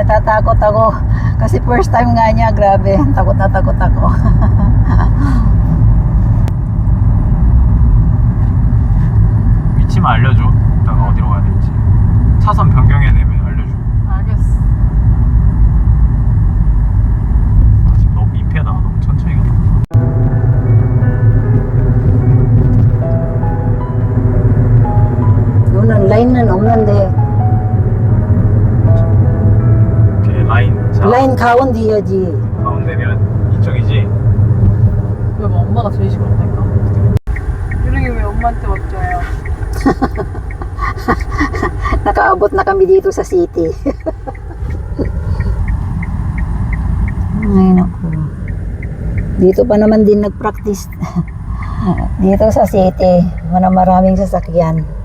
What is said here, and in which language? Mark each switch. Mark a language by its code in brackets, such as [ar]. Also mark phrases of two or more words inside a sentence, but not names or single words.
[tl] natakot ako. Kasi first time nga niya, grabe. Takot na takot ako. [ko] 위치만 알려줘. 이따가 어디로 가야 될지. 차선 변경해야 되면 알려줘. 알겠어. 아, 지금 너무 민폐다. 너무 천천히 가다. Noon, line는 없는데. 오케이, 라인. 자, 라인 가운데여지. 가운데면 이쪽이지? 왜 엄마가 제일 시끄럽다니까? 유령이 왜 엄마한테 맡겨요? [tl] Nakaabot na kami dito sa city. Ay, naku. Dito pa naman din nag-practice. Dito sa city, maraming sasakyan.